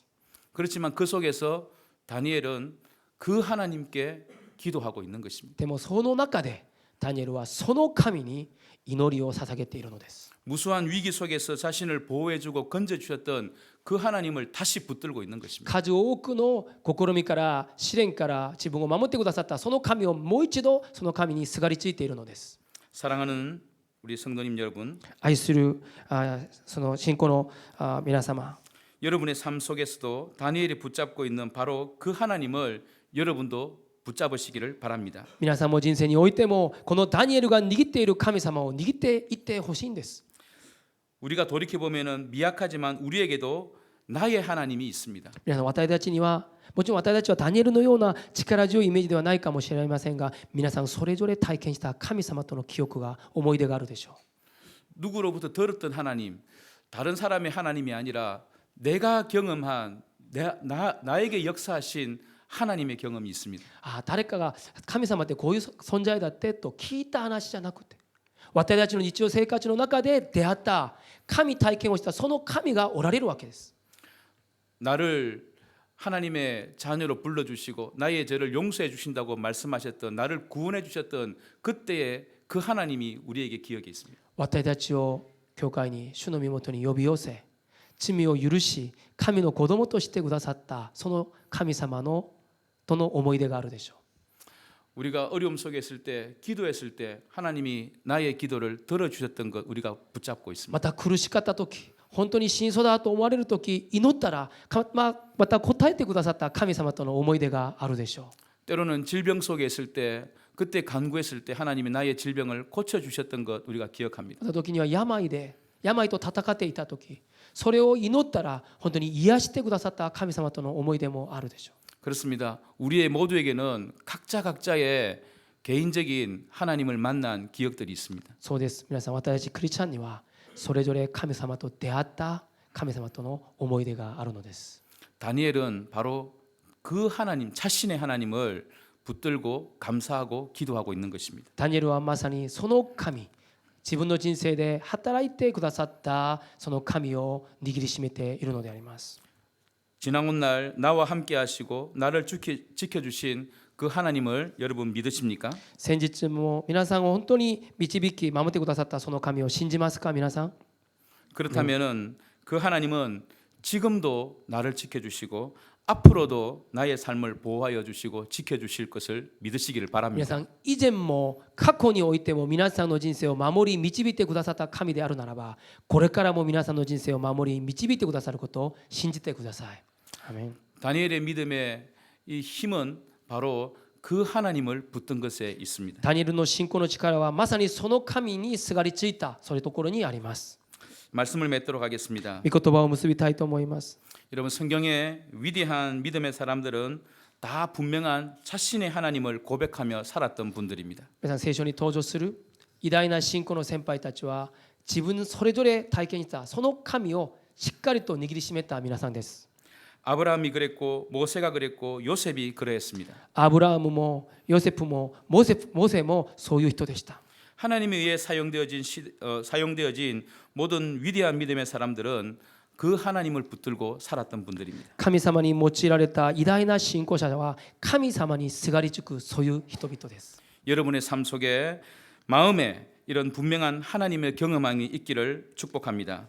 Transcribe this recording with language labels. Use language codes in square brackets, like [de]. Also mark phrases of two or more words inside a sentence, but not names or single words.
[ko] 그렇지만 그 속에서 다니엘은 그 하나님께 기도하고 있는 것입니다. [ja] でもその中でダニエルはその神に祈りを捧げているのです。 [ko] 무수한 위기 속에서 자신을 보호해주고 건져주셨던 그 하나님을 다시 붙들고 있는 것입니다. [ja] 数多くの試みから試練から自分を守ってくださったその神をもう一度その神にすがりついているのです。 [ko] 사랑하는 우리 성도님 여러분, [ja] 愛するその信仰の皆様、 [ko] 여러분의 삶 속에서도 다니엘이 붙잡고 있는 바로 그 하나님을 여러분도 붙잡으시기를 바랍니다. [ja] 皆さんも人生においてもこのダニエルが握っている神様を握っていってほしいんです。 [ko] 우리가 돌이켜 보면은 미약하지만 우리에게도 나의 하나님이 있습니다. [ja] 皆さん私たちにはもちろん私たちはダニエルのような力強いイメージではないかもしれませんが、皆さんそれぞれ体験した神様との記憶が思い出があるでしょう。 [ko] 누구로부터 들었던 하나님, 다른 사람의 하나님이 아니라 내가 경험한 나에게 역사하신 하나님의 경험이 있습니다. [ja] 誰かが神様ってこういう存在だってと聞いた話じゃなくて、私たちの日常生活の中で出会った神体験をしたその神がおられるわけです。 [ko] 나를 하나님의 자녀로 불러주시고 나의 죄를 용서해 주신다고 말씀하셨던, 나를 구원해 주셨던 그때의 그 하나님이 우리에게 기억에 있습니다. [ja] 私たちを教会に主の身元に呼び寄せ、罪を許し神の子供としてくださったその神様のとの思い出があるでしょう。 [ko] 우리가 어려움 속에 있을 때, 기도했을 때 하나님이 나의 기도를 들어주셨던 것 우리가 붙잡고 있습니다. [ja] また苦しかった時、本当に死にそうだと思われる時、祈ったらまた答えてくださった神様との思い出があるでしょう。 [ko] 때로는 질병 속에 있을 때, 그때 간구했을 때 하나님이 나의 질병을 고쳐주셨던 것 우리가 기억합니다. [ja] また時には病と戦っていた時、それを祈ったら本当に癒してくださった神様との思い出もあるでしょう。 [ko] 그렇습니다. 우리의 모두에게는 각자의 개인적인 하나님을 만난 기억들이 있습니다. [ja] そうです。皆さん、私たちクリスチャンにはそれぞれ神様と出会った神様との思い出があるのです。 [ko] 다니엘은 바로 그 하나님, 자신의 하나님을 붙들고 감사하고 기도하고 있는 것입니다. [ja] ダニエルはまさにその神、自分の人生で働いてくださったその神を握りしめているのであります。 [ko] 지나온 날 나와 함께 하시고 나를 지켜주신 그 하나님을 여러분 믿으십니까? [ja] 先日も皆さんを本当に導き守ってくださったその神を信じますか、皆さん。 [ko] 그렇다면은 그 하나님은 지금도 나를 지켜주시고 앞으로도 나의 삶을 보호하여 주시고 지켜주실 것을 믿으시기를 [ja] 皆 [ko] 바랍니다. [ja] さん、以前も過去においても皆さんの人生を守り導いてくださった神であるならば、これからも皆さんの人生を守り導いてくださることを信じてください。アメン。 [ko] 다니엘의 믿음의 이 힘은 바로 그 하나님을 붙든 것에 있습니다. [ja] ダニエルの信仰の力はまさにその神にすがりついたそういうところにあります。 [ko] 말씀을 맺도록 하겠습니다. [ja] 御言葉を結びたいと思います。 [ko] 여러분, 성경의 위대한 믿음의 사람들은 다 분명한 자신의 하나님을 고백하며 살았던 분들입니다. [ja] 皆さん、聖書に登場する偉大な信仰の先輩たちは自分それぞれ体験したその神をしっかりと握りしめた皆さんです。 [ko] 아브라함이 그랬고 모세가 그랬고 요셉이 그러했습니다. [ja] アブラハムもヨセフもモセもそういう人でした。 [ko] 하나님에 의해 사용되어진 모든 위대한 믿음의 사람들은 그 하나님을 붙들고 살았던 분들입니다. [ja] 神様に用いられた偉大な信仰者は神様にすがりつくそういう人々です。 [ko] 여러분의 삶 속에 마음에 이런 분명한 하나님의 경험이 있기를 축복합니다.